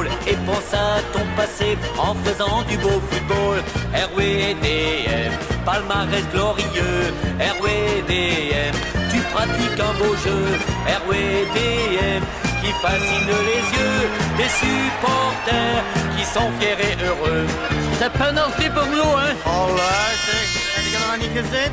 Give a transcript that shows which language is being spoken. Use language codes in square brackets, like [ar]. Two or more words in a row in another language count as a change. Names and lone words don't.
[fr] Et pense à ton passé en faisant du beau football. RWDM, palmarès glorieux. RWDM, tu pratiques un beau jeu. RWDM, qui fascine les yeux des supporters qui sont fiers et heureux. C'est penalty [nl] voor Mlo, hè? Oh, luister. Heb je dat nog niet gezien?